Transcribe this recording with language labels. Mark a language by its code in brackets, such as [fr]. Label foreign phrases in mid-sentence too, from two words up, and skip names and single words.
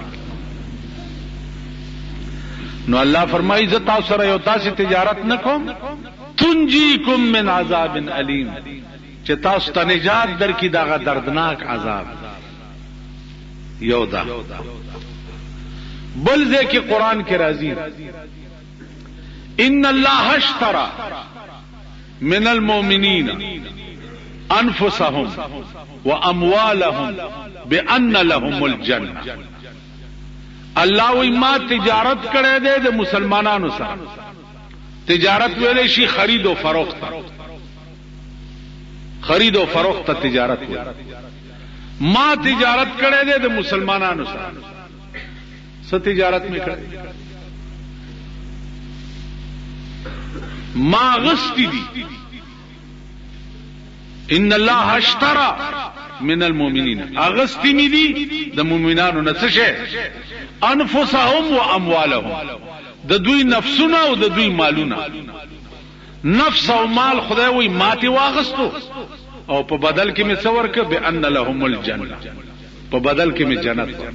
[ps] نو الله فرمایي ز تاسو سره یو تاسو تجارت نکوم [ar] تنجيكم من عذاب الیم، [ps] چې تاسو ته نجات درکې دا دردناک عذاب. یو دا بل ځکه قران کې راځي [ar] ان الله اشترى من المؤمنين انفسهم واموالهم بان لهم الجنه. [ps] الله وی ما تجارت کړه دې د مسلمانانو سره. تجارت ویلې شي خرید او فروخت. خرید او فروخت تجارت ویل. ما تجارت کړه دې د مسلمانانو سره. څه تجارت می کړه؟ ما غستی دی. [ar] ان الله اشترى من المؤمنين، [ps] اغستی می دی د مؤمنانو نه څه شي؟ [ar] انفسهم واموالهم، [ps] د دوی نفسونه او د دوی مالونه. نفس او مال خدای وی ماته واغستو او په بدل کې می څور ک [ar] بان لهم الجنه، [ps] په بدل کې می جنت.